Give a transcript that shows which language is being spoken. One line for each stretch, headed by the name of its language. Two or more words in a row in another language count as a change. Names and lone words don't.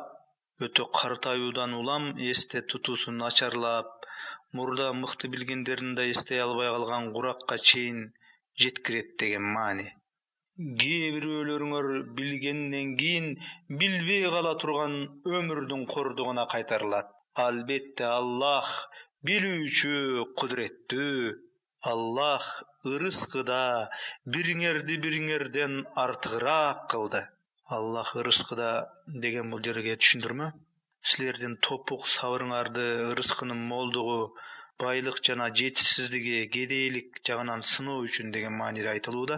Kyrgyz: Өтө картаюудан улам эсте тутуусу начарлап, мурда мыкты билгендерин да эстей албай калган куракка чейин жеткирет деген маани. Кээ бирөөлөрүңөр билгенден кийин билбей кала турган өмүрдүн кордугуна кайтарылат. Албетте Аллах билүүчү кудреттүү. Allah ырыскыда бириңерден артыгыраак кылды. Allah ырыскыда деген бул жерге түшүндүрмө? Силердин топук сабырыңарды ырыскынын молдугу, байлык жана жетишсиздиги, кедейлик жагынан сыноо үчүн деген мааниде айтылууда.